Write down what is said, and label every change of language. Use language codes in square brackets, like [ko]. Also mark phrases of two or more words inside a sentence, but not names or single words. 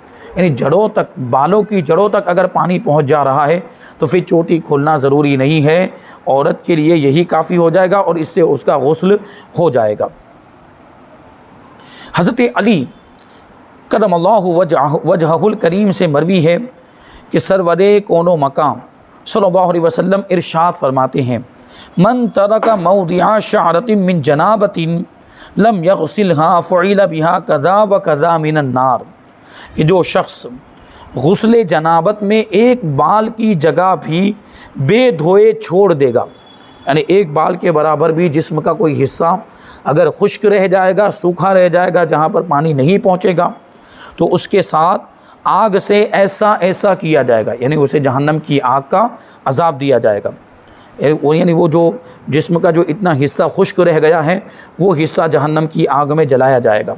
[ur] یعنی جڑوں تک، بالوں کی جڑوں تک اگر پانی پہنچ جا رہا ہے تو پھر چوٹی کھولنا ضروری نہیں ہے، عورت کے لیے یہی کافی ہو جائے گا اور اس سے اس کا غسل ہو جائے گا۔ حضرت علی [ar] کرم اللہ وجہہ الکریم [ur] سے مروی ہے کہ سرور کون و مقام [ar] صلی اللہ علیہ وسلم [ur] ارشاد فرماتے ہیں، [ar] من ترک موضع شعرۃ من جنابۃ لم یغسلها فعل بها کذا و کذا من النار، [ur] کہ جو شخص غسل جنابت میں ایک بال کی جگہ بھی بے دھوئے چھوڑ دے گا، یعنی ایک بال کے برابر بھی جسم کا کوئی حصہ اگر خشک رہ جائے گا، سوکھا رہ جائے گا، جہاں پر پانی نہیں پہنچے گا، تو اس کے ساتھ آگ سے ایسا ایسا کیا جائے گا، یعنی اسے جہنم کی آگ کا عذاب دیا جائے گا، یعنی وہ جو جسم کا جو اتنا حصہ خشک رہ گیا ہے وہ حصہ جہنم کی آگ میں جلایا جائے گا۔